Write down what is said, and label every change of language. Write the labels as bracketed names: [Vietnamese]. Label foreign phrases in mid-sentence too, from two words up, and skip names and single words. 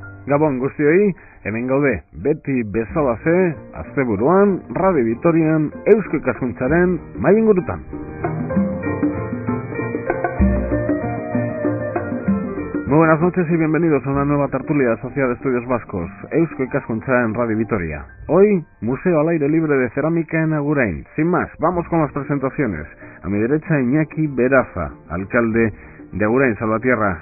[Basque] Gabon guztioi, hemen gaude, beti bezalaze, asteburuan, Radio Vitorian, Eusko Ikaskuntzaren mahai ingurutan. [Spanish] Muy buenas noches y bienvenidos a una nueva tertulia Sociedad de Estudios Vascos, Eusko Ikaskuntza en Radio Vitoria. Hoy, Museo al Aire Libre de Cerámica en Agurain. Sin más, vamos con las presentaciones. A mi derecha, Iñaki Beraza, alcalde de Agurain, Salvatierra.